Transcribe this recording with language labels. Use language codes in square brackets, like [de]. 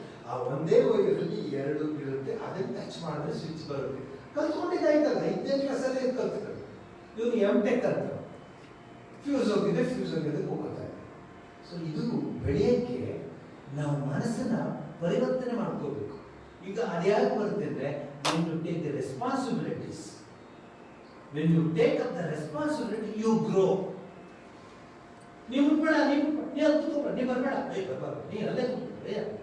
[kn] ಆ ಒಂದೇ ವೈರಲ್ಲಿ 2 ಇರುತ್ತೆ, ಅದನ್ನ ಟಚ್ ಮಾಡಿದ್ರೆ ಸ್ವಿಚ್ ಬರುತ್ತೆ. ಕಲ್ತ್ಕೊಂಡಿದ್ದಾಯ್ತಲ್ಲ, 5ನೇ ಕ್ಲಾಸಲ್ಲೇ ಕಲ್ತ್ಕೊಂಡು. ಇವನು ಎಂ.ಟೆಕ್ ಅಂತ ಫ್ಯೂಸ್ ಹೋಗಿದೆ ಹೋಗ್ತಾ ಇದೆ. ಸೊ ಇದು ಬೆಳೆಯಕ್ಕೆ ನಾವು ಮನಸ್ಸನ್ನ ಪರಿವರ್ತನೆ ಮಾಡ್ಕೋಬೇಕು. ಈಗ ಅದ್ಯಾಕೆ ಬರುತ್ತೆ ಅಂದ್ರೆ [en] when you take the responsibilities, when you take up the responsibility, you grow. [kn] ನೀವು ಬೇಡ, ನೀವು ಕೂತ್ಕೋಬೇಡ, ನೀವು ಬರಬೇಡ, ನೀನು ಅಲ್ಲೇ ಕೂತ್ಕೊಳ್ಳಿ.